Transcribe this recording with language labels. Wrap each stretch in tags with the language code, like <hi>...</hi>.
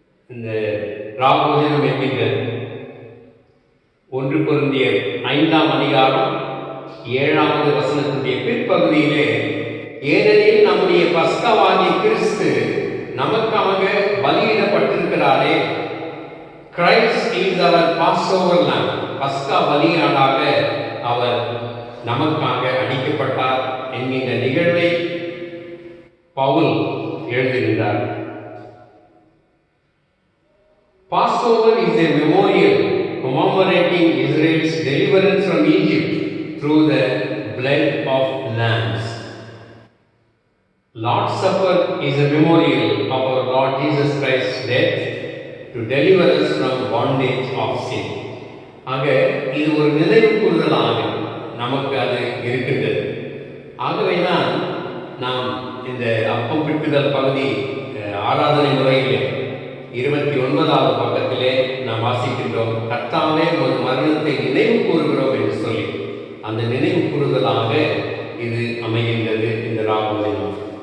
<ta>இந்த ராபோஜனம் என்கின்றது 1 கொரிந்தியர் 5ஆம் அதிகாரம் 7வது வசனத்துடைய பிற்பகுதியிலே, ஏனெனில் நம்முடைய பஸ்காவாகிய கிறிஸ்து நமக்காக பலியிடப்பட்டிருக்கிறாரே,</ta> <en>Christ is அவர் passover lamb,</en> <ta>பஸ்கா பலியாடாக அவர் நமக்காக அடிக்கப்பட்டார் என்கின்ற நிகழ்வை Pavul எழுதுகின்றார்.</ta> <en>Passover is a memorial commemorating Israel's deliverance from Egypt through the blood of lambs. Lord's Supper is a memorial of our Lord Jesus Christ's death to deliver us from bondage of sin.</en> <ta>ஆக இது ஒரு நினைவு கூறுதலாக நமக்கு அது இருக்கின்றது. ஆகவேதான் நாம் இந்த அப்பம் பிட்டுதல் பகுதி ஆராதனை முறையிலே 29வது பக்கத்திலே நாம் வாசிக்கின்றோம், கர்த்தாவே ஒரு மரணத்தை நினைவு கூறுகிறோம் என்று சொல்லி அந்த நினைவு கூறுதலாக இது அமைகின்றது இந்த ராபோஜனம்.</ta>